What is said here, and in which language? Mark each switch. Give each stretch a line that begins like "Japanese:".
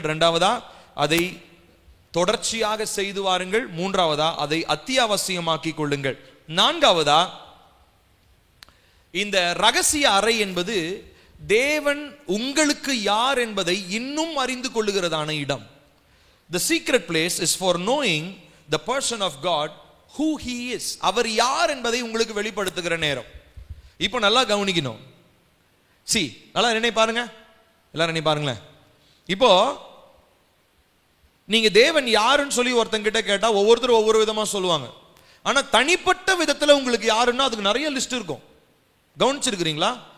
Tamil: இரண்டாவதா அதை தொடர்ச்சியாக செய்து வாருங்கள். மூன்றாவதா அதை அத்தியாவசியமாக்கி கொள்ளுங்கள். நான்காவதா இந்த ரகசிய அறை என்பது தேவன் உங்களுக்கு யார் என்பதை இன்னும் அறிந்து கொள்ளுகிறதான இடம்.
English: The secret place is for knowing the person of God, who he is.
Tamil: அவர் யார் என்பதை உங்களுக்கு வெளிப்படுத்துகிற நேரம். இப்போ நல்லா கவனிக்கணும். நல்லா நினை பாருங்க, எல்லாரும் நினை பாருங்களேன். இப்போ நீங்க தேவன் யாருன்னு சொல்லி ஒருத்தங்கிட்ட கேட்டா ஒவ்வொருத்தரும் ஒவ்வொரு விதமா சொல்லுவாங்க. ஆனா தனிப்பட்ட விதத்துல உங்களுக்கு யாருன்னா அதுக்கு நிறைய லிஸ்ட் இருக்கும். கவனிச்சிருக்கிறீங்களா?